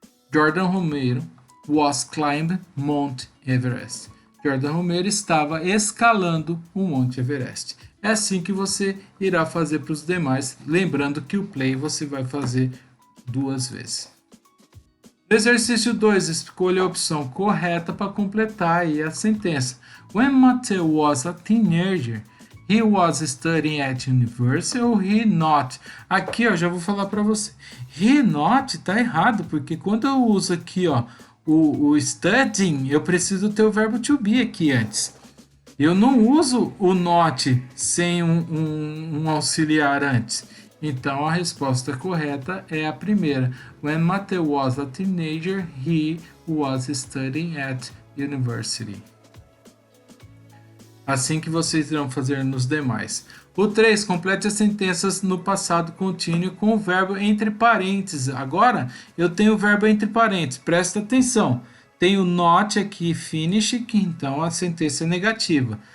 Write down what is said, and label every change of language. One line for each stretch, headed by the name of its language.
English: Jordan Romero was climb Mount Everest.
Portuguese: Jordan Romero estava escalando o Monte Everest. É assim que você irá fazer para os demais, lembrando que o play você vai fazer 2 vezes. Exercício 2, escolha a opção correta para completar aí a sentença.
English: When Matthew was a teenager, he was studying at university or he not?
Portuguese: Aqui, ó, já vou falar para você.
English: He not
Portuguese: tá errado, porque quando eu uso aqui, ó, o studying, eu preciso ter o verbo to be aqui antes. Eu não uso o not sem um auxiliar antes. Então a resposta correta é a primeira.
English: When Matthew was a teenager, he was studying at university.
Portuguese: Assim que vocês irão fazer nos demais. O 3, complete as sentenças no passado contínuo com o verbo entre parênteses. Agora eu tenho o verbo entre parênteses, presta atenção. Tem o not aqui, finish, que então a sentença é negativa.